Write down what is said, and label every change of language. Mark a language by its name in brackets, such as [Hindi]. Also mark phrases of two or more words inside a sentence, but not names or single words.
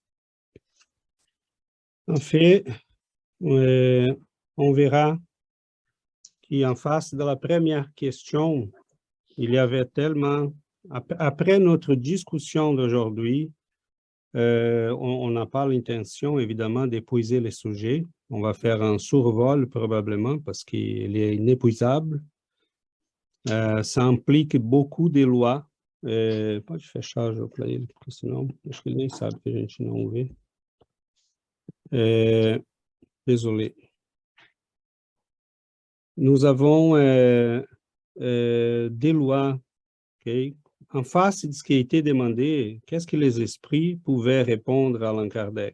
[French] En fait, on verra qu'en face de la première question, il y avait tellement, après notre discussion d'aujourd'hui, on n'a pas l'intention, évidemment, d'épuiser les sujets. On va faire un survol, probablement, parce qu'il est inépuisable. Ça implique beaucoup de lois. [Portuguese] Pode fechar já para ele, porque senão acho que ele nem sabe que a gente não vê. [French] Désolé. Nous avons des lois, okay? En face de ce qui a été demandé, qu'est-ce que les esprits pouvaient répondre à Allan Kardec?